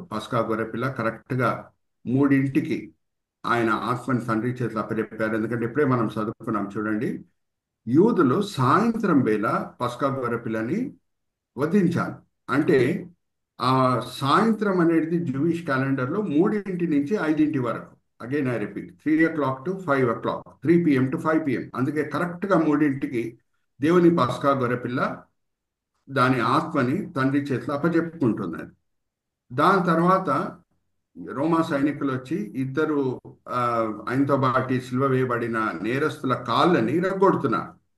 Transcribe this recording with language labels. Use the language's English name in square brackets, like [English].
[Telugu] పస్కా గొర్రెపిల్ల కరెక్ట్గా 3ంటికి ఆయన ఆత్మని తండ్రి చేతులు అప్పజెప్పారు. ఎందుకంటే ఇప్పుడే మనం చదువుకున్నాం చూడండి, యూదులు సాయంత్రం వేళ పస్కా గొర్రెపిల్లని వధించాలి. అంటే ఆ సాయంత్రం అనేది జూయిష్ క్యాలెండర్లో 3 నుంచి 5 వరకు. [English] Again I repeat, 3 o'clock to 5 o'clock, 3 PM to 5 PM. [Telugu] అందుకే కరెక్ట్గా 3కి దేవుని పస్కా గొర్రెపిల్ల దాని ఆత్మని తండ్రి చేతిలో అప్పచెప్పుకుంటున్నది. దాని తర్వాత రోమా సైనికులు వచ్చి ఇద్దరు ఆయనతో బాటి సిలువ వేయబడిన నేరస్తుల కాళ్ళని ఇరగొడుతున్నారు.